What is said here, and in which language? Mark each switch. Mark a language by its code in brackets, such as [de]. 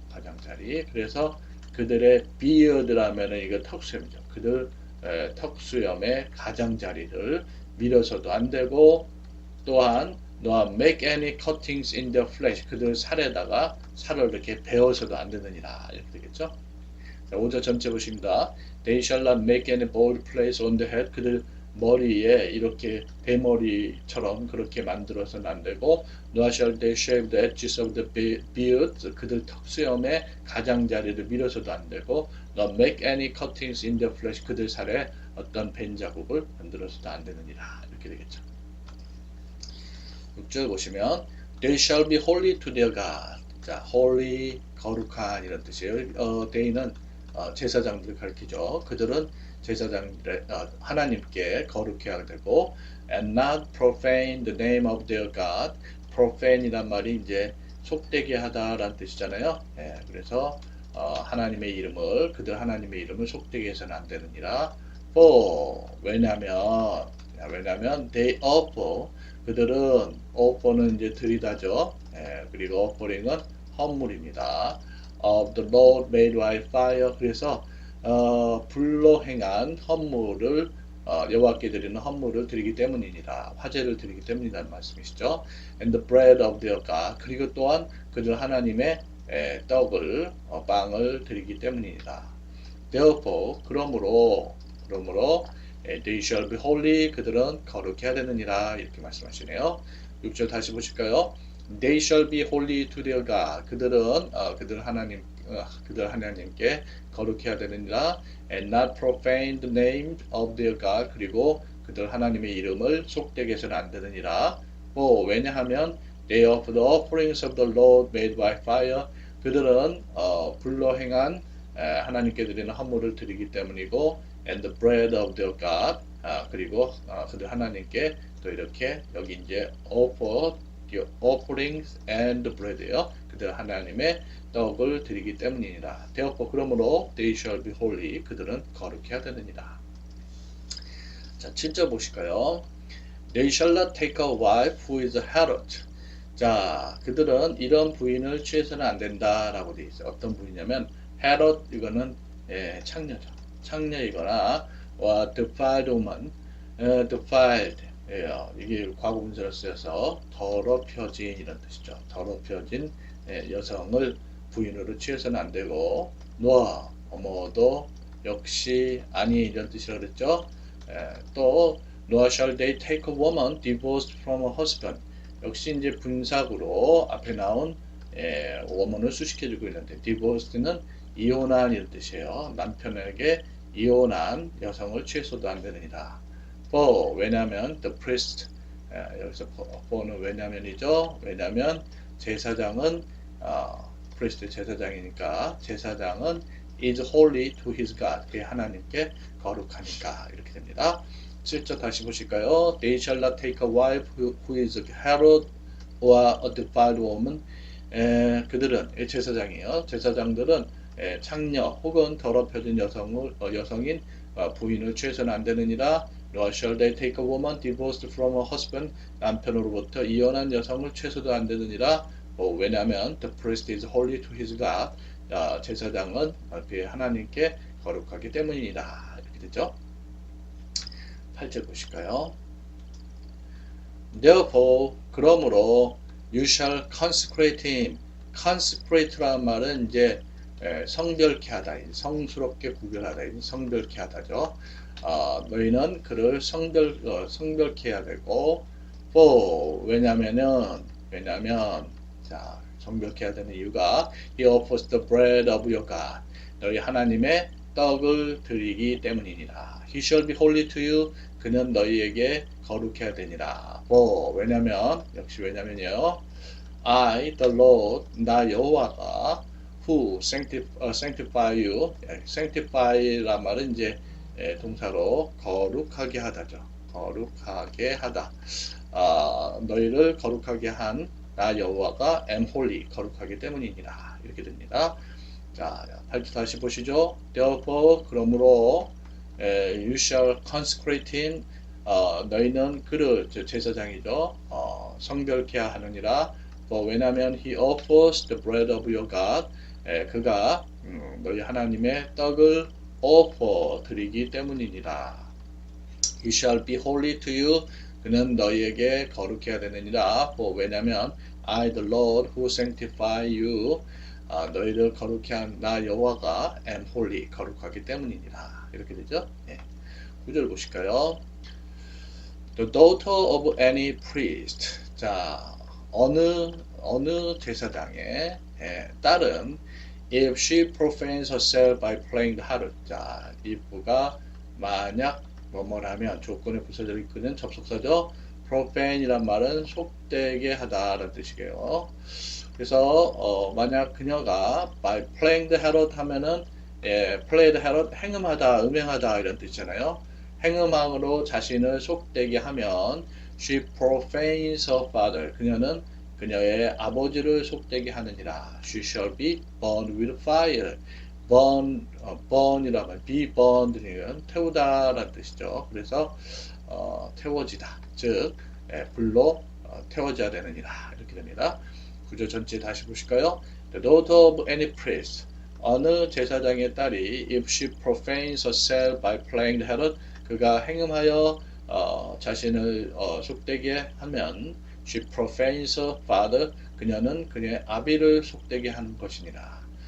[ko] 가장자리 그래서 그들의 beard라면은 이거 턱수염이죠. 그들 턱수염의 가장자리를 밀어서도 안 되고 또한 너와 [en] make any cuttings in their flesh [ko] 그들 살에다가 살을 이렇게 베어서도 안 되느니라 이렇게 되겠죠. 자, 5절 전체 보십니다. [en] They shall not make any bald place on the head [ko] 그들 머리에 이렇게 대머리처럼 그렇게 만들어서는 안 되고 [en] nor shall they shave the edges of the beard [ko] 그들 턱수염의 가장자리를 밀어서도 안 되고 [en] nor make any cuttings in their flesh [ko] 그들 살에 어떤 벤 자국을 만들어서도 안 되느니라 이렇게 되겠죠. 6절 보시면 [en] they shall be holy to their God 자 holy [ko] 거룩한 이런 뜻이에요. they는 제사장들을 가리키죠. 그들은 제사장들의 하나님께 거룩해야 되고 [en] and not profane the name of their God [ko] profane이란 말이 이제 속되게 하다라는 뜻이잖아요. 그래서 하나님의 이름을 그들 하나님의 이름을 속되게 해서는 안 되느니라. for 왜냐면 [en] they offer [ko] 그들은 offer는 이제 드리다죠. 그리고 offering은 헌물입니다. [en] of the Lord made by fire [ko] 그래서 불로 행한 헌물을 여호와께 드리는 헌물을 드리기 때문이니라 화제를 드리기 때문이라는 말씀이시죠. [en] And the bread of their God [ko] 그리고 또한 그들 하나님의 떡을 빵을 드리기 때문이니라. Therefore 그러므로 [en] they shall be holy [ko] 그들은 거룩해야 되느니라 이렇게 말씀하시네요. 6절 다시 보실까요? [en] They shall be holy to their God [ko] 그들은 그들 하나님께 거룩해야 되느니라. [en] And not profane the name of their God [ko] 그리고 그들 하나님의 이름을 속되게 해서는 안 되느니라. [en] 왜냐하면 they offer the offerings of the Lord made by fire [ko] 그들은 불로 행한 하나님께 드리는 헌물을 드리기 때문이고 [en] and the bread of their God [ko] 그리고 그들 하나님께 또 이렇게 여기 이제 [en] offer the offerings and bread [ko] 예요. 그들 하나님의 떡을 드리기 때문이니라. [en] therefore 그러므로 they shall be holy. [ko] 그들은 거룩해야 되느니라. 자, 7절 보실까요? [en] They shall not take a wife who is a harlot. [ko] 자, 그들은 이런 부인을 취해서는 안 된다라고 되어 있어요. 어떤 부인이냐면 harlot 이거는 창녀죠. 창녀이거나 defiled woman, defiled 이게 과거 분사로 쓰여서 더럽혀진 이런 뜻이죠. 더럽혀진 여성을 부인으로 취해서는 안 되고 너와 어머도 역시 아니 이런 뜻이라고 그랬죠. [en] 또 nor shall they take a woman divorced from her husband. [ko] 역시 이제 분사구로 앞에 나온 woman을 수식해주고 있는데 divorced는 이혼한 이런 뜻이에요. 남편에게 이혼한 여성을 취해서도 안 되느니라. for 왜냐면 the priest 여기서 for는 왜냐면이죠. 왜냐면 제사장은 priest 제사장이니까 제사장은 [en] is holy to his God. [ko] 그의 하나님께 거룩하니까 이렇게 됩니다. 7절 다시 보실까요? [en] They shall not take a wife who is a harlot or a defiled woman. [ko] 그들은 제사장이에요. 제사장들은 창녀 혹은 더럽혀진 여성인 부인을 취해서는 안 되느니라. [en] Nor shall they take a woman divorced from her husband. [ko] 남편으로부터 이혼한 여성을 취해서도 안 되느니라. [en] 왜냐하면 the priest is holy to his God. [ko] 제사장은 그의 하나님께 거룩하기 때문이니라. 이렇게 되죠. 8절 보실까요? [en] Therefore, 그러므로 you shall consecrate him. [ko] consecrate라는 말은 이제 성별케 하다, 성스럽게 구별하다, 성별케 하다죠. 너희는 그를 성별케 해야 되고, for 왜냐면 자 성별케 해야 되는 이유가 [en] he offers the bread of your God. [ko] 너희 하나님의 떡을 드리기 때문이니라. [en] He shall be holy to you. [ko] 그는 너희에게 거룩해야 되니라. 왜냐면 역시 왜냐면요. [en] I, the Lord, [ko] 나 여호와가 [en] who sanctify you. [ko] sanctify란 말은 이제 동사로 거룩하게 하다죠. 거룩하게 하다. 너희를 거룩하게 한 나 여호와가 [en] am holy. [ko] 거룩하기 때문이니라. 이렇게 됩니다. 자, 8절 다시 보시죠. [en] Therefore, 그러므로 you shall consecrate him. [ko] 너희는 그를 제사장이죠. 성별케 하느니라. [en] 왜냐하면 he offers the bread of your God. [ko] 그가 너희 하나님의 떡을 offer 드리기 때문이니라. [en] He shall be holy to you. [ko] 그는 너희에게 거룩해야 되느니라. [en] 왜냐하면 I, the Lord, who sanctify you. [ko] 너희를 거룩해 한 나 여호와가 [en] am holy. [ko] 거룩하기 때문이니라. 이렇게 되죠. 9절 보실까요? [en] The daughter of any priest. [ko] 자, 어느 제사장의 딸은 [en] if she profanes herself by playing the harlot. [ko] 자, if가 만약 뭐뭐라면 조건에 부서져 있는 접속사죠. profane이란 말은 속되게 하다라는 뜻이에요. 그래서 만약 그녀가 [en] by playing the harlot [ko] 하면은 play the harlot 행음하다, 음행하다 이런 뜻이잖아요. 행음함으로 자신을 속되게 하면 [en] she profanes her father. [ko] 그녀는 그녀의 아버지를 속되게 하느니라. [en] She shall be burned with fire. [ko] burn이라면 be burned는 태우다라는 뜻이죠. 그래서 태워지다. 즉 불로 태워져야 되느니라. 이렇게 됩니다. 구절 전체 다시 보실까요? [en] The daughter of any priest. [ko] 어느 제사장의 딸이 [en] if she profanes herself by playing the harlot. [ko] 그가 행음하여 자신을 속되게 하면 [en] she profanes her father. [ko] 그녀는 그녀의 아비를 속되게 하는 것이니라.